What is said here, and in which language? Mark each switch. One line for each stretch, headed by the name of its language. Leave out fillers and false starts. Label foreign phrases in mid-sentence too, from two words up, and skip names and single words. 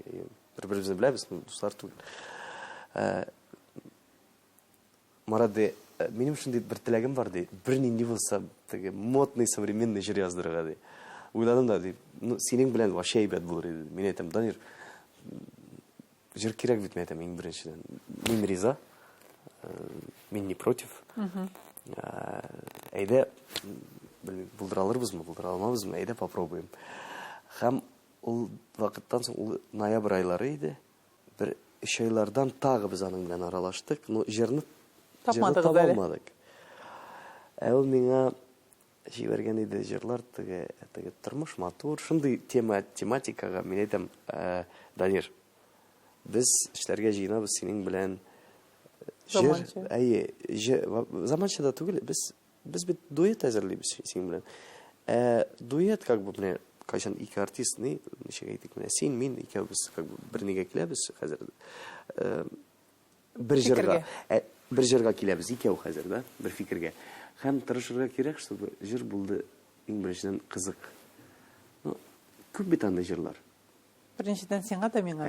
Tatar: Бер-беребезне беләбез, дуслар түгел. Марат ди, минем шундый бер теләгем бар ди. Бер нинди булса, теге
Russian: модный современный
Tatar: җыр яздырырга ди. Уйладым да ди, синең белән вообще әйбәт булыр иде. Мин әйтәм, Данир, җыр кирәк бит, әйтәм, иң беренчедән. Мин риза. Мин
Russian: не против.
Tatar: Әйдә, булдыра алырбызмы, булдыра алмабызмы, әйдә попробуем. Һәм ул вакыттан соң ул ноябрь айлары иде. Бер 3 айлардан тагы без аның белән аралаштык, но җырны тапмадык. Ул миңа җибәргән иде җырлар теге тормыш матур, шундый тематикага мин әйтәм, Данир, без эшләргә җыенабыз синең белән. Заманча түгел, без бит дуэт әзерлибез синең белән. Дуэт
Russian: как бы
Tatar: менә кайчан ике артист ничек әйтик менә син, мин икәүбез
Russian: как бы
Tatar: бер нигә киләбез хәзер. Бер җырга киләбез икәү хәзер, да, бер фикергә. Һәм тырышырга кирәк, чтобы җыр булды иң беренчедән кызык. Ну, күп бит анда җырлар. Беренчедән сиңа да миңа.